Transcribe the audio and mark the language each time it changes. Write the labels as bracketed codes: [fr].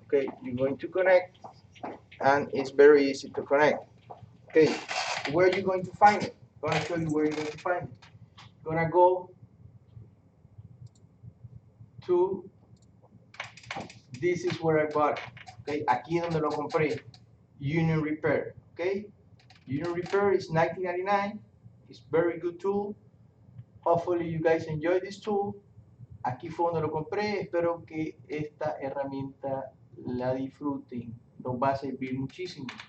[en] Okay, you're going to connect, and it's very easy to connect. Okay, where are you going to find it? I'm gonna show you where you're going to find it. You're gonna go to, this is where I bought it. [es] Okay, aquí donde lo compré, Union Repair. [en] Okay, Union Repair is $19.99. It's very good tool. Hopefully you guys enjoy this tool. [es] Aquí fue donde lo compré. Espero que esta herramienta la disfruten. Nos va a servir muchísimo.